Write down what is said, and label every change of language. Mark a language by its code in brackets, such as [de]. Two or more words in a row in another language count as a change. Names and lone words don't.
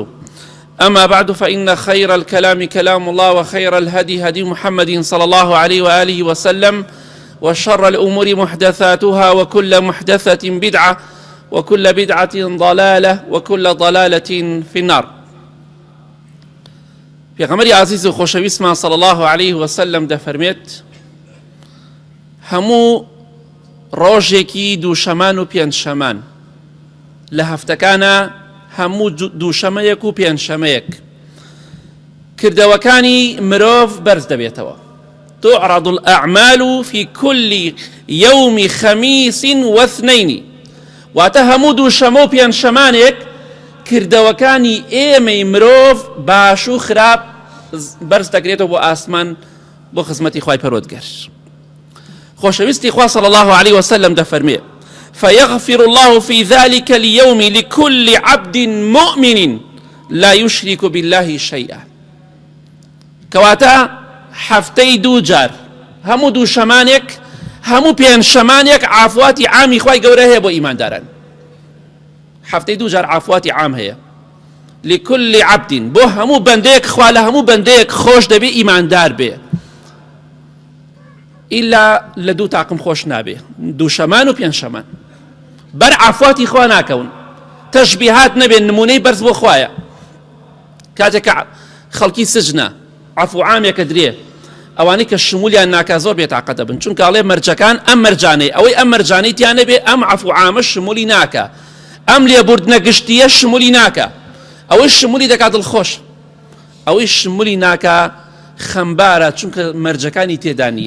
[ar] أما بعد، فإن خير الكلام كلام الله، وخير الهدي هدي محمد صلى الله عليه وآله وسلم، وشر الأمور محدثاتها، وكل محدثة بدعة، وكل بدعة ضلالة، وكل ضلالة في النار. [ckb] پێغەمبەری عزیز و خۆشەویستمان [ar] صلى الله عليه وسلم [ckb] دەفەرمێت هەموو ڕۆژێکی دووشەمان و پێنجشەمان لە هەفتەکانە هەموو دووشەمەیەک و پێنجشەمەیەک کردەوەکانی مرۆڤ بەرز دەبێتەوە. [ar] تعرض الأعمال في كل يوم خميس واثنين، [ckb] واتە هەموو دووشەمە و پێنجشەمانێک کردەوەکانی ئێمەی مرۆڤ باش و خراپ بەرز دەکرێتەوە بۆ ئاسمان بۆ خزمەتی خوای پەروەردگار. خۆشەویستی خوا [ar] صلى الله عليه وسلم دەفەرمێ فيغفر الله في ذلك اليوم لكل عبد مؤمن لا يشرك بالله شيئا. [ckb] کەواتە هەفتەی دوو جار هەموو دووشەمانێک هەموو پێنجشەمانێک عافواتی عامی خوای گەورە هەیە بۆ ئیمانداران. هەفتەی دوو جار عافواتی عام هەیە [ar] لكل عبد، [ckb] بۆ هەموو بەندەیەک خوا لە هەموو بەندەیەک خۆش دەبێ ئیماندار بێ، ئیلا لە دوو تاقم خۆش نابێ، دووشەمان و پێنجشەمان بەر عافواتی خوا ناکەون، تەشبیهات نەبێن، نمونەی بەرز بۆ خوایە. کاتێک خەڵکی سجنە عفو عامێکە درێ، ئەوانەی کە شمولیان ناکا زۆر بێتاقە دەبن، چونکە ئەڵێ مەرجەکان ئەم مەرجانەی ئەوەی ئەم مەرجانەی تیان نەبێ، ئەم عفو عامە شمولی ناکە، ئەم لێبوردنە گشتیە شمولی ناکە، ئەوەی شمولی دەکات دڵخۆش، ئەوەی شمولی ناکە خەمبارە، چونکە مەرجەکانی تێدا نییە.